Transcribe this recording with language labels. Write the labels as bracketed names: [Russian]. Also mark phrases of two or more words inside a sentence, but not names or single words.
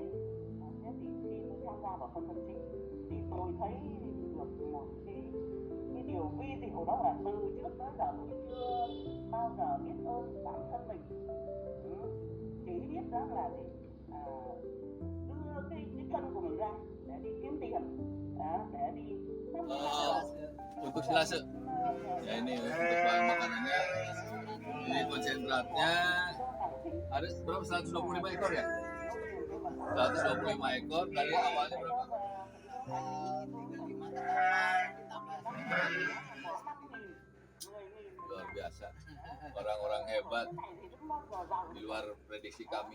[Vietnamese] Thế thì khi tôi tham gia vào phân tâm trí thì tôi thấy được một cái điều vi diệu, đó là từ trước tới giờ tôi chưa bao giờ biết ơn bản thân mình. Chỉ biết đó là gì, đưa cái thân của mình ra để đi kiếm tiền, để đi [Indonesian] untuk silase. Ya ini untuk bahan makanannya. Ini konsentratnya ada berapa? 125 ekor ya? 125 ekor dari awalnya berapa? 35 luar biasa, orang-orang hebat di luar prediksi kami.